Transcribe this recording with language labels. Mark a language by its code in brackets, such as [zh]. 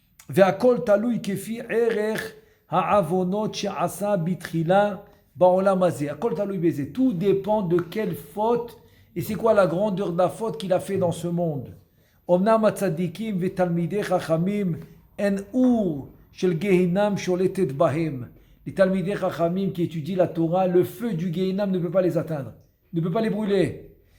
[he] והכל תלוי כפי ערך העוונות שעשה בתחילה בעולם הזה. הכל תלוי בזה. [fr] Tout dépend de quelle faute, et c'est quoi la grandeur de la faute qu'il a fait dans ce monde. [he] אמנם הצדיקים ותלמידי חכמים אין אור של גיהינם שולטת בהם. [fr] Les תלמידי חכמים qui étudient la Torah, le feu du Gehinam ne peut pas les atteindre, ne peut pas les brûler.